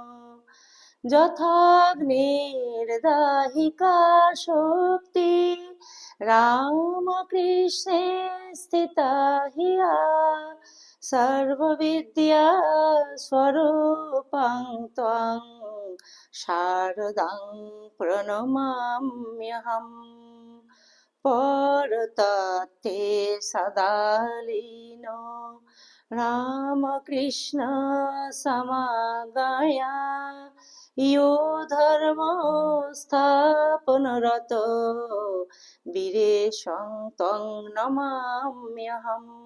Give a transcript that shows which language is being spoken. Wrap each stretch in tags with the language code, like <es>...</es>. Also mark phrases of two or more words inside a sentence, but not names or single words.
<sa>যথাগ্নির্দাহিকা শক্তি রামকৃষ্ণে স্থিতা হিয়া সর্ববিদ্যা স্বরূপং ত্বং শারদাং প্রণমাম্যহম। পরতত্ত্বে সদা লীন রামকৃষ্ণ সমাগয়া ইয়ো ধর্ম স্থাপনরত বীরেশং ত্বং নমাম্যহম।</sa>